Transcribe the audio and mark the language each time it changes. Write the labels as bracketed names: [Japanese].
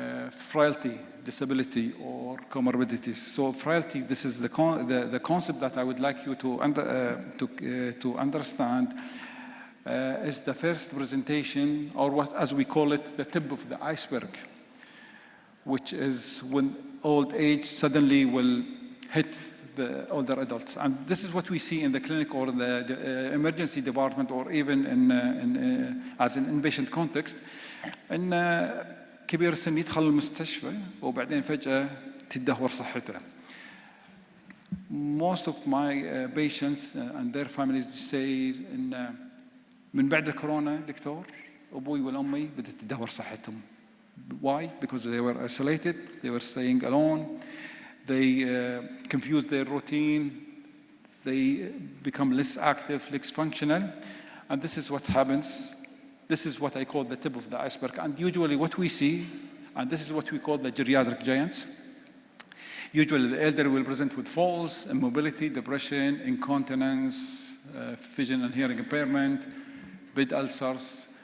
[English] frailty, disability, or comorbidities. So frailty, this is the concept that I would like you to understand, is the first presentation, or what, as we call it, the tip of the iceberg, which is when old age suddenly will hit the older adults. And this is what we see in the clinic or the emergency department, or even as an inpatient context. [Arabic] إن كبير السن يدخل المستشفى وبعدين فجأة تدهور صحته. [English] Most of my patients and their families say [Arabic] إن من بعد الكورونا دكتور أبوي والأمي بدأت تدهور صحتهم. [English] Why? Because they were isolated, they were staying alone, they confuse their routine, they become less active, less functional, and this is what happens. This is what I call the tip of the iceberg. And usually what we see, and this is what we call the geriatric giants, usually the elderly will present with falls, immobility, depression, incontinence, vision and hearing impairment, bed ulcers.